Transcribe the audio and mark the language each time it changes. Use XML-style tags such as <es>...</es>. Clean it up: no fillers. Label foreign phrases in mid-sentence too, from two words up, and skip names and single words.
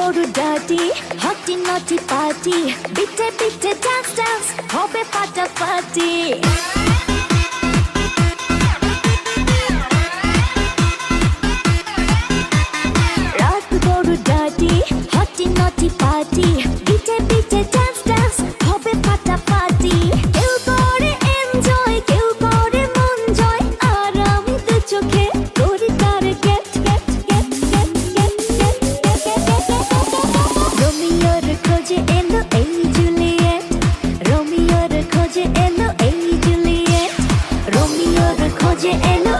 <en>dirty, hotty naughty party. Bitte, bitte, dance, dance,</en> <bn>hobe ফাটাফাটি। রাত বড়</bn> <en>dirty, hotty naughty party. Bitte, bitte, dance, dance,</en> <bn>hobe ফাটাফাটি। কেউ করে enjoy, কেউ করে মন জয়, আর আমি দু চোখে করি তার</bn> <en>get, get, get, get,</en> <bn>get, get, get, get, get, get। রোমিওর খোঁজে এলো এই জুলিয়েট, রোমিওর খোঁজে এলো এই জুলিয়েট, রোমিওর খোঁজে এলো</bn>